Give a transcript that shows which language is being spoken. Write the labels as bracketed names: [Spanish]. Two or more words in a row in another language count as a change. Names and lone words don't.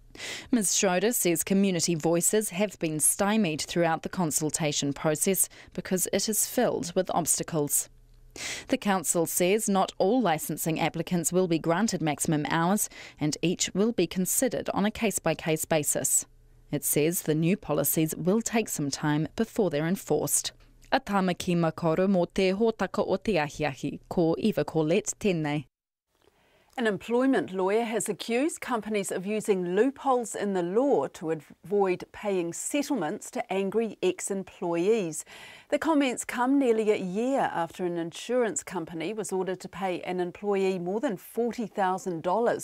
[English] Ms Schroeder says community voices have been stymied throughout the consultation process because it is filled with obstacles. The council says not all licensing applicants will be granted maximum hours and each will be considered on a case-by-case basis. It says the new policies will take some time before they're enforced. [Māori] A tāmaki makoro mō te hōtaka o te ahiahi, ko Eva Collette tēnei. [English] An employment lawyer has accused companies of using loopholes in the law to avoid paying settlements to angry ex-employees. The comments come nearly a year after an insurance company was ordered to pay an employee more than $40,000.